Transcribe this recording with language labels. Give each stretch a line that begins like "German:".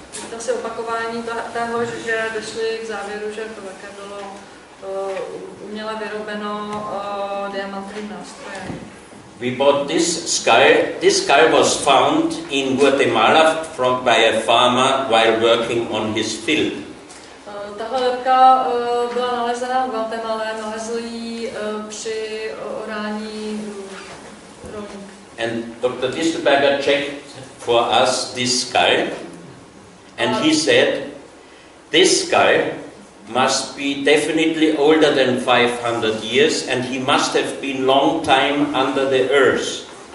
Czech: To asi opakování toho, že došli k závěru, že to také bylo uměle vyrobeno diamantovým nástrojem.
English: We bought this skull. This skull was found in Guatemala by a farmer while working on his field.
Czech: Tahle lebka byla nalezena v Guatemala, nalezl ji při orání rolník.
English: And Dr. Distelberger checked for us this skull, and he said, this skull must be definitely older than 500 years, and he must have been long time under the earth.